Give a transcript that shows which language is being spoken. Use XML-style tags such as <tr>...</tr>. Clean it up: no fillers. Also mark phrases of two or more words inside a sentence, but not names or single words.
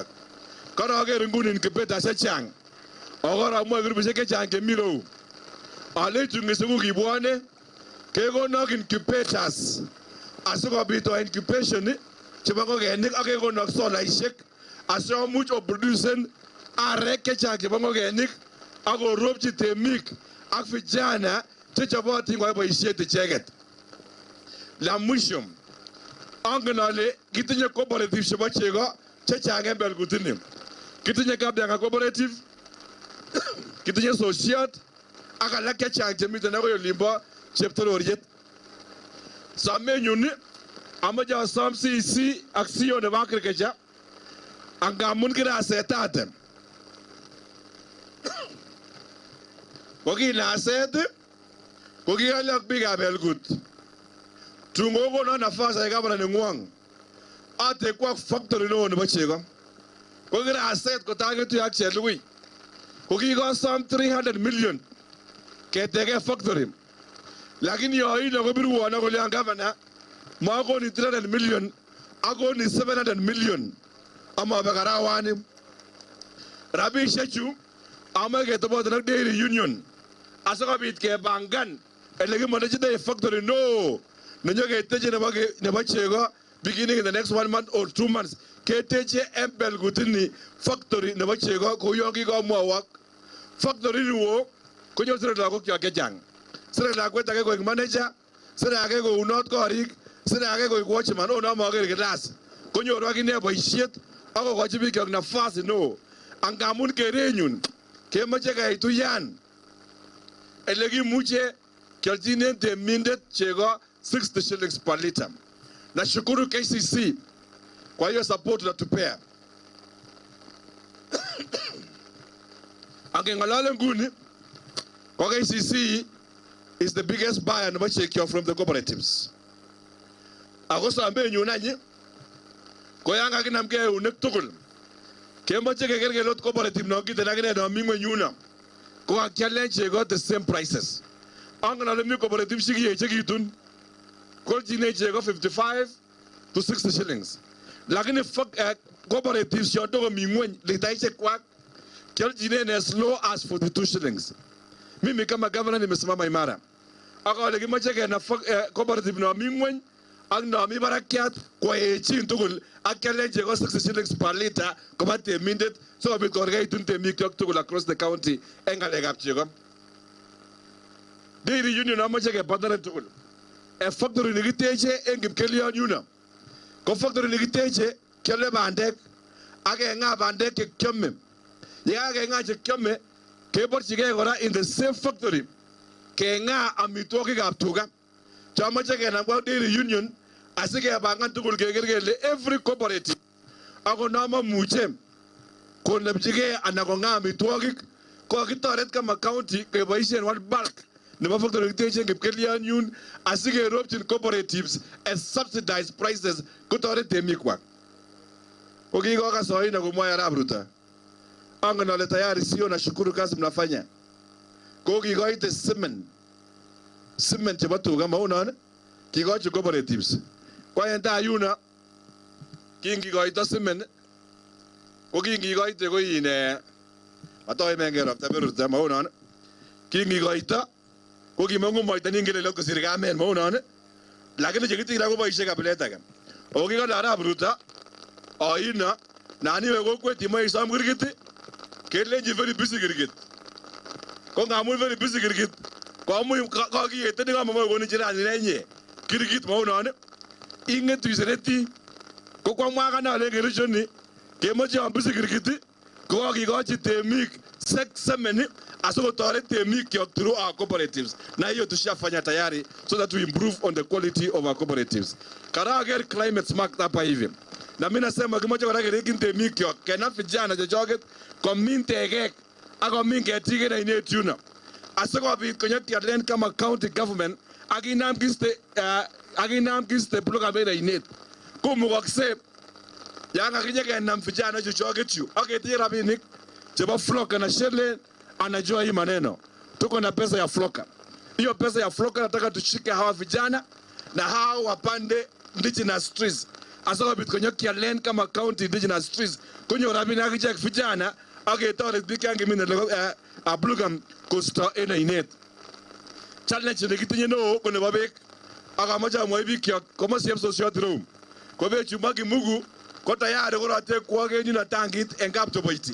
<sgc>Koroker inguni incubators chechang akoramwoe grupishek chechang chemi reu alechu ngisiku kibwone kekonok incubators asikobit o incubation chebo ngokenik ak kekonok solaishek asikomuch oproducen arek chechang chebo ngokenik ak koropchi temik ak vijana chechobotin koyai boisiet icheket.</sgc> <sw>La mwisho</sw> <sgc>angen ale kitinye cooperative chebo chego chechang en Belgut ini. Kitinye Kabdanga cooperative, kitinye Sosiot ak alak chechang chemiten akoi olimbo Cheptororiet. Somenyun amoche asom CC ak CEO nebo agriculture angamun kirasetate. Kokinaset kokiyole ak biikab Belgut. Tungo kono</sgc> <sw>nafasi ya gavana</sw> <sgc>nengwong atekwa factory no nebo chego. Kokiraset kotaketu ak Chelugui. Kokikosom 300 million keteke factory. Lakini yoino kobiruwono kole gavana makoni 300 million akoni 700 million amabe karawani. Rabishechu amae ketoboten ak Dairy Union asikobit kebangan ele kimonechite factory no nenyo keteche nebo chego</sgc> <en>beginning in the next 1 month or 2 months.</en> <sgc>Keteche Belgut ni factory nebo chego ko yogi ko mwawak. Factory ni wo konyo sire lagok yo kejang. Sire lakwet age ko manager, sire age ko unot korik, sire age ko watchman ona mager class. Konyo akine boisiet ako kochi biik yok nafasi no. Angamun kerenyun kemoche kaitu yan. Elekimuche kialchinen temindet chego</sgc> <en>60 shillings per liter.</en> <sw>Nashukuru KCC kwa hiyo support natupea.</sw> <sgc>Angengolale nguni kwa</sgc> <en>KCC is the biggest buyer</en> <sgc>nebo chekyo</sgc> <en>from the cooperatives.</en> <sgc>Ako sambe nyunanyi ko yanga kinamke unek tugul. Kemoche kekerkelot cooperative no kiten akine no mingwe nyuna. Ko akialen chego</sgc> <en>the same prices.</en> <sgc>Angolale mi cooperative chekitun. Kolchine chego</sgc> <en>55 to 60 shillings.</en> <sgc>Lakini cooperatives yondoko mingwen litaishe kwak kialchine</sgc> <en>as low as 42 shillings.</en> <sw>Mimi kama governor nimesimama imara.</sw> <sgc>Akole kimache kena cooperative no mingwen ak no mi barakiat kwa echin tugul ak kialen chego</sgc> <en>60 shillings per liter</en> <sgc>koba temindet so kobit korkeitun temik yok tugul</sgc> <en>across the county</en> <sgc>en ngalekab chego. Dairy union amache kepartner tugul. A factory nikiteche en Kipkelion yuno. Ko factory nikiteche kiale bandek ake nga bandek kekyome. Yeka nga chekyome keborchige kora</sgc> <en>in the same factory</en> <sgc>ke nga amitwogikab tuga. Chamache kenam kwa dairy union asikebangan tugul keker kele</sgc> <en>every cooperative</en> <sgc>ako nama muche konemchige anan ko nga amitwogik ko kitoret kama county keboisien</sgc> <en>one bulk</en> <sgc>nebo factory nikiteche Kipkelion yun asikeropchin cooperatives</sgc> <en>at subsidized prices</en> <sgc>kotoret temikwak.</sgc> <sw>Ukikokasoina kumwaya Arap Ruto.</sw> <sgc>Angen ale</sgc> <sw>tayari sio nashukuru kazi mnafanya.</sw> <sgc>Kokikoite cement chebo tuga maunon kikochi cooperatives. Kwa enta yuna kingikoito cement ko kingikoite ko ine matoi mengero taberuta maunon kingikoito ko kimangu moita ningele loko sirikamen maunon lakini chekitira ko boisie kabilet age. Okikola Arap Ruto aina nani we kokwet imo isom kirkit kelenji</sgc> <en>very busy</en> <sgc>kirkit. Ko ngamun</sgc> <en>very busy</en> <sgc>kirkit ko amu kakiyete ni kama moyo koni jirani nenye kirkit maunon ingetu isereti ko kwa mwaka na le Kericho ni kemoche am busy kirkit ko kakikochi temik semeni asikotoret temik kyok</sgc> <en>through our cooperatives.</en> <sw>Na hiyo tushafanya tayari</sw> <en>so that we improve on the quality of our cooperatives.</en> <sgc>Karager</sgc> <en>climate smart</en> <sw>hapa hivi. Na mimi nasema kimoja</sw> <sgc>kora kerekin temik kyok kena vijana chechoket komin tegek ak komin ketik na inet yuno. Asikobit konyo kialen kama county government akinam kiste bloka bena inet. Kumukokse yanga kinye kenam vijana chechoket yu aketinye rabinik chebo floka na shele</sgc> <sw>anajua hii maneno. Tuko na pesa ya floka. Hiyo pesa ya floka nataka tushike hawa vijana na hawa wapande</sw> <en>indigenous trees.</en> <sgc>Asakobit konyo kialen kama county</sgc> <en>indigenous trees.</en> <sgc>Konyo rabinik akichek vijana aketoret biik yangemine ablugam kosto en ainet. Challenge nekitinye neo ko nebo beek. Akamoche amwoi biik kyok komosieb sosiot ireu. Ko beechu makimugu ko tayari korote kwoken yuno tankit en kaptoboiti.</sgc>